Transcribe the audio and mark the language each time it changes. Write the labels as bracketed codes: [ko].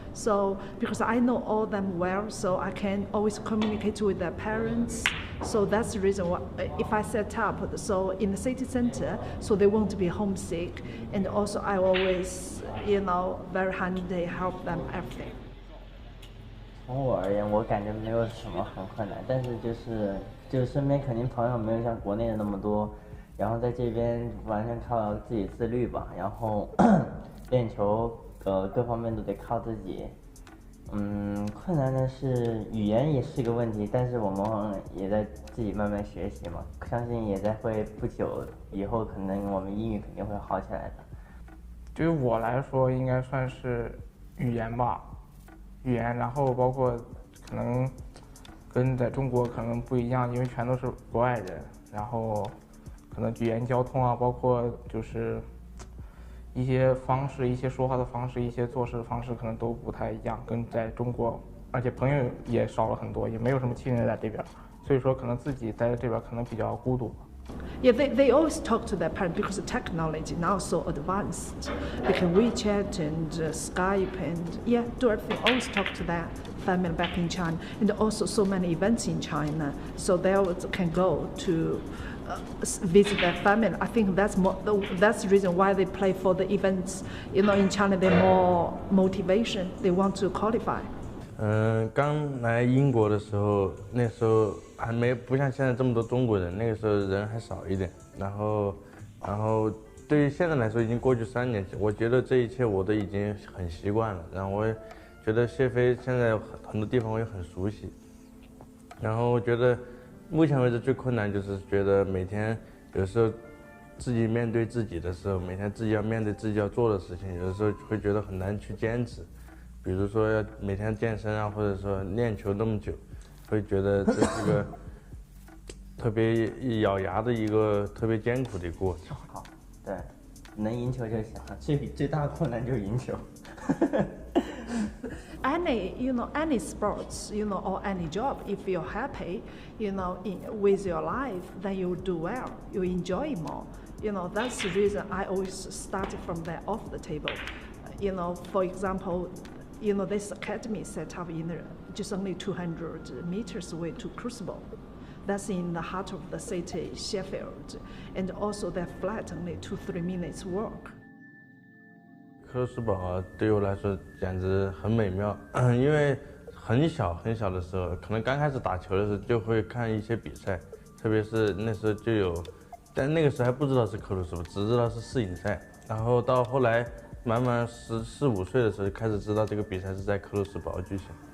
[en] So because I know all them well, so I can always communicate with their parents. So that's the reason why if I set up so in the city center, so they won't be homesick, and also I always very handy help them everything. [zh] 从我而言，我感觉没有什么很困难，但是就是身边肯定朋友没有像国内的那么多。然后在这边完全靠自己自律吧，然后练球各方面都得靠自己。困难的是语言也是个问题，但是我们也在自己慢慢学习嘛，相信也在会不久以后，可能我们英语肯定会好起来的。对于我来说，应该算是语言吧，语言，然后包括可能跟在中国可能不一样，因为全都是国外人，然后可能语言、交通啊，包括就是一些方式、一些说话的方式、一些做事的方式，可能都不太一样，跟在中国，而且朋友也少了很多，也没有什么亲人在这边，所以说可能自己待在这边可能比较孤独。 [en] Yeah, they always talk to their parents because the technology now so advanced. They can WeChat and Skype and yeah, do everything. Always talk to their family back in China, and also so many events in China, so they always can go to visit their family. I think that's the reason why they play for the events. You know, in China, they're more motivation. They want to qualify. [zh] 刚来英国的时候，那时候还不像现在这么多中国人，那个时候人还少一点。然后对于现在来说，已经过去3年，我觉得这一切我都已经很习惯了。然后我也觉得谢飞现在很多地方我也很熟悉。然后我觉得目前为止最困难就是觉得每天有时候自己面对自己的时候，每天自己要面对自己要做的事情，有的时候会觉得很难去坚持。比如说要每天健身啊，或者说练球那么久，会觉得这是个特别咬牙的一个特别艰苦的过程。好，对，能赢球就行，最大的困难就是赢球。 [en] Any sports, or any job, if you're happy, with your life, then you do well, you enjoy more. That's the reason I always started from there off the table. For example, this academy set up in just only 200 meters away to Crucible. That's in the heart of the city, Sheffield, and also their flat only 2-3 minutes walk. [zh] 克鲁斯堡对我来说简直很美妙，因为很小的时候，可能刚开始打球的时候就会看一些比赛，特别是那时候就有，但那个时候还不知道是克鲁斯堡，只知道是世锦赛。然后到后来慢慢14、15岁的时候开始知道这个比赛是在克鲁斯堡举行。